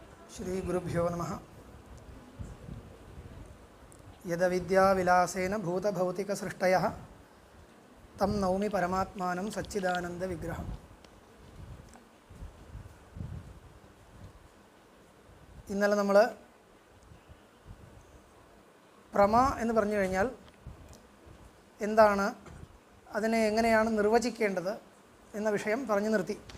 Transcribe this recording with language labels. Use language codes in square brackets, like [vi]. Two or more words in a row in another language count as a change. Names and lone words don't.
[sa] श्री गुरुभ्यो नमः। यदविद्याविलासेन भूतभौतिकसृष्टयः तं नौमि परमात्मानं सच्चिदानन्दविग्रहम्। [ml] ഇന്നലെ നമ്മൾ പ്രമ എന്ന് പറഞ്ഞു കഴിഞ്ഞാൽ എന്താണ്, അതിനെ എങ്ങനെയാണ് നിർവചിക്കേണ്ടത് എന്ന വിഷയം പറഞ്ഞു നിർത്തി.